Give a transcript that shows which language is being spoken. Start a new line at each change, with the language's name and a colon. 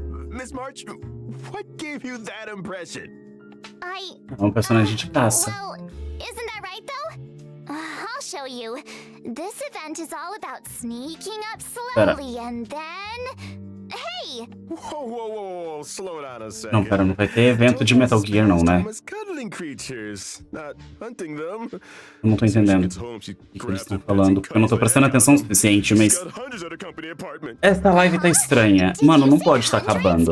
English: Miss March, what gave you that impression?
Portuguese: É um personagem de caça.
English: Well, isn't that right though? I'll show you. This event is all about sneaking up slowly and then... Hey! Whoa, slow down a second.
Portuguese: Não, pera, não vai ter evento de Metal Gear não, né?
English: Cuddling creatures, not hunting them.
Portuguese: Eu não tô entendendo o que eles estão falando, porque eu não tô prestando atenção o suficiente, mas... Essa live tá estranha. Mano, não pode estar acabando.